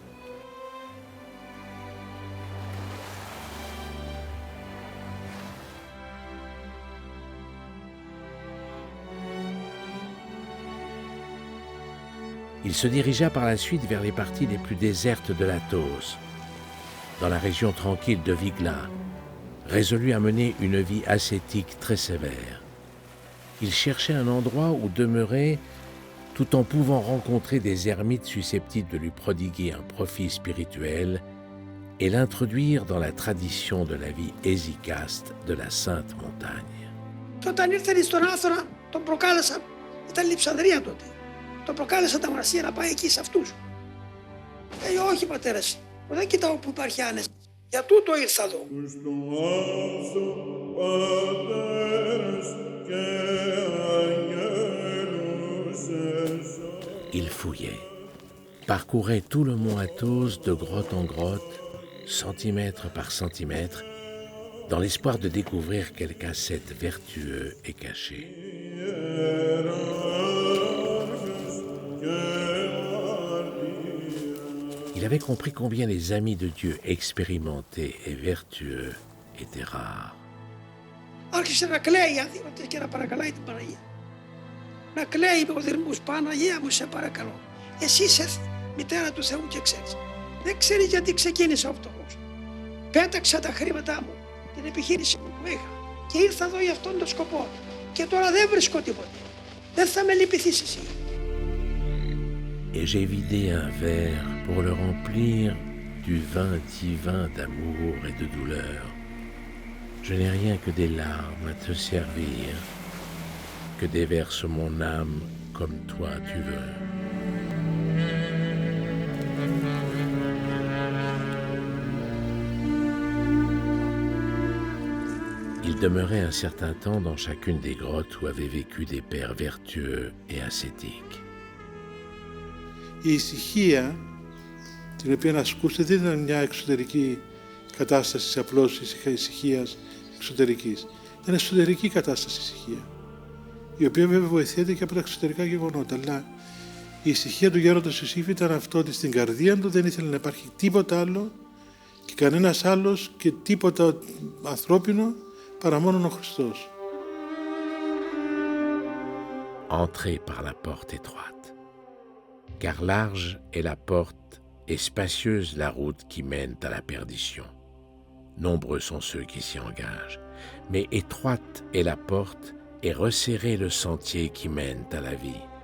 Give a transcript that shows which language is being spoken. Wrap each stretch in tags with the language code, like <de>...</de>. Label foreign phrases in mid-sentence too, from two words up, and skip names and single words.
<fr>Il se dirigea par la suite vers les parties les plus désertes de l'Athos, dans la région tranquille de Vigla, résolu à mener une vie ascétique très sévère. Il cherchait un endroit où demeurer tout en pouvant rencontrer des ermites susceptibles de lui prodiguer un profit spirituel et l'introduire dans la tradition de la vie hésychaste de la Sainte Montagne.</fr> <el>Όταν ήρθε στον Άθωνα, τον προκάλεσαν, ήταν η Λειψανδρία τότε. Τον προκάλεσα τα μοναστήρια να πάει εκεί σε αυτούς. Λέει, όχι πατέρας, δεν κοιτάω που υπάρχει άνεση. Για τούτο ήρθα εδώ.</el> <fr>Il fouillait, parcourait tout le mont Athos de grotte en grotte, centimètre par centimètre, dans l'espoir de découvrir quelque ascète vertueux et caché. Il avait compris combien les amis de Dieu expérimentés et vertueux étaient rares.</fr> <el>Άρχισε να κλαίει αδύνατος και να παρακαλάει την Παναγία. Να κλαίει με οδυρμούς, Παναγία μου σε παρακαλώ. Εσύ είσαι μητέρα του Θεού και ξέρεις. Δεν ξέρεις γιατί ξεκίνησα ο φτωχός. Πέταξα τα χρήματά μου, την επιχείρηση που είχα και ήρθα εδώ για αυτόν τον σκοπό. Και τώρα δεν βρίσκω τίποτα. Δεν θα με λυπηθείς εσύ.</el> <fr>Et j'ai vidé un verre pour le remplir du vin divin d'amour et de douleur. Je n'ai rien que des larmes à te servir, que déverse mon âme comme toi tu veux. Il demeurait un certain temps dans chacune des grottes où avaient vécu des pères vertueux et ascétiques.</fr> <el>Η ησυχία την οποία ασκούσε δεν ήταν μια εξωτερική κατάσταση απλώς ησυχίας εξωτερικής. Ήταν εσωτερική κατάσταση ησυχία, η οποία βέβαια βοηθιέται και από τα εξωτερικά γεγονότα. Αλλά η ησυχία του γέροντος Ιωσήφ ήταν αυτό ότι στην καρδία του δεν ήθελε να υπάρχει τίποτα άλλο και κανένας άλλος και τίποτα ανθρώπινο παρά μόνον ο Χριστός.</el> <fr>Entrez par la porte étroite, car large est la porte et spacieuse la route qui mène à la perdition. Nombreux sont ceux qui s'y engagent, mais étroite est la porte et resserré le sentier qui mène à la vie.</fr>